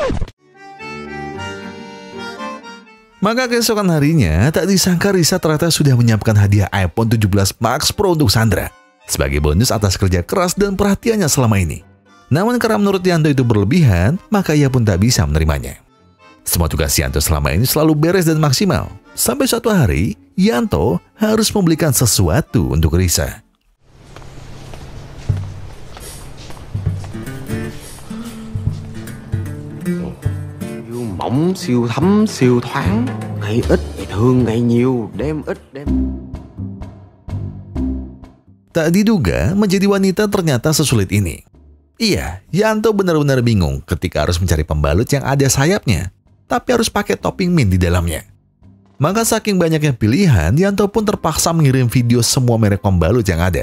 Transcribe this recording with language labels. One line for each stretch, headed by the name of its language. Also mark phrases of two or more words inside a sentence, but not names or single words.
Indonesian: Maka keesokan harinya, tak disangka Risa ternyata sudah menyiapkan hadiah iPhone 17 Max Pro untuk Sandra sebagai bonus atas kerja keras dan perhatiannya selama ini. Namun karena menurut Yanto itu berlebihan, maka ia pun tak bisa menerimanya. Semua tugas Yanto selama ini selalu beres dan maksimal. Sampai suatu hari, Yanto harus membelikan sesuatu untuk Risa.
Vietnamese: Siêu mỏng, siêu thấm, siêu thoáng. Ngày ít, ngày thường, ngày nhiều. Đêm ít, đêm.
Indonesian: Tak diduga menjadi wanita ternyata sesulit ini. Iya, Yanto benar-benar bingung ketika harus mencari pembalut yang ada sayapnya, tapi harus pakai
English: topping mint
Indonesian: di dalamnya. Maka saking banyaknya pilihan, Yanto pun terpaksa mengirim video semua merek pembalut yang ada.